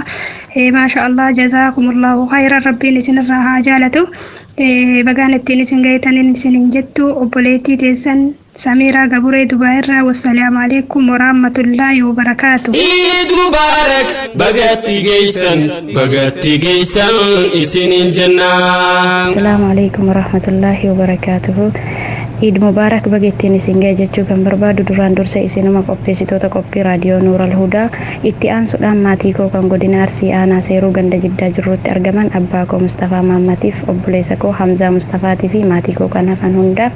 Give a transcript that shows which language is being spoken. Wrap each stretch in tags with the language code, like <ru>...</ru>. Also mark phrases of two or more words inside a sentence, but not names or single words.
<ar>ما شاء الله جزاكم الله خيرا</ar> <om>rabbiin isinirraa haa jaalatu. Bagaan ittiin isin ga'etaniin isinin jettu obboleettii teessan Samiraa Gaburee Dubaayirraa.</om> <ar>والسلام عليكم ورحمة الله وبركاته. عيد مبارك</ar> <om>bagatti geysan isinin jannah.</om> <ar>السلام عليكم ورحمة الله وبركاته. عيد مبارك</ar> <om>baga ittiin isin ga'e jechuu kan barbaadu duraan dursa isinuma qopheessitoota qophii raadiyoo Nuura Hudaa. Itti aansuudhaan maatii koo kan godina Arsii aanaa Seeruu ganda Jiddaa jirrutti argaman abbaa koo Mustafaa Maammatiif obboleessa koo Hamzaa Mustafaatii fi maatii koo kan hafan hundaaf.</om>